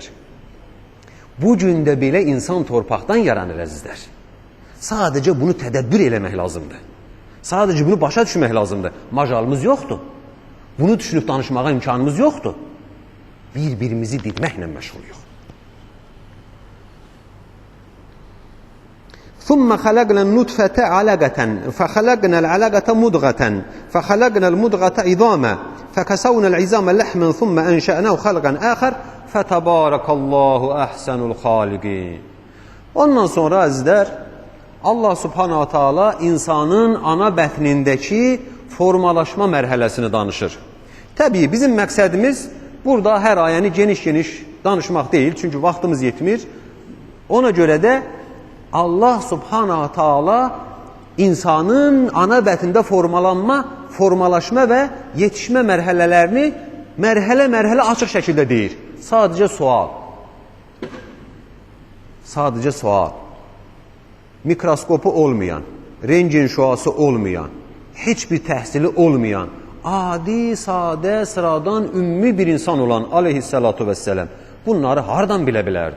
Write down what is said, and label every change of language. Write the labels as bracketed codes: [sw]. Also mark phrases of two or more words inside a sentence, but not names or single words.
[az] Bu gün də belə insan torpaqdan yaranır əzizlər. Sadəcə bunu tədəbbür eləmək lazımdır. Sadəcə bunu başa düşmək lazımdır. Macalımız yoxdur. Bunu düşünüb danışmağa imkanımız yoxdur. Bir-birimizi didməklə məşğuluyuq. [ar] ثم خلقنا النطفة علقة فخلقنا العلقة مضغة فخلقنا المضغة عظاما فكسونا العظام لحما ثم أنشأناه خلقا آخر فتبارك الله أحسن الخالقين. [az] Ondan sonra əzizlər, [ar] الله سبحانه وتعالى [az] insanın ana bətnindəki formalaşma mərhələsini danışır. Təbii bizim məqsədimiz burada hər ayəni geniş-geniş danışmaq deyil, çünki vaxtımız yetmir. Ona görə də [ar] الله سبحانه وتعالى [az] insanın ana bətində formalaşma və yetişmə mərhələlərini mərhələ açıq şəkildə deyir. Sadəcə sual. Sadəcə sual. Mikroskopu olmayan, rentgen şüası olmayan, heç bir təhsili olmayan, adi, sadə, sıradan, ümmi bir insan olan [ar] عليه الصلاة والسلام [az] bunları hardan bilə bilərdi?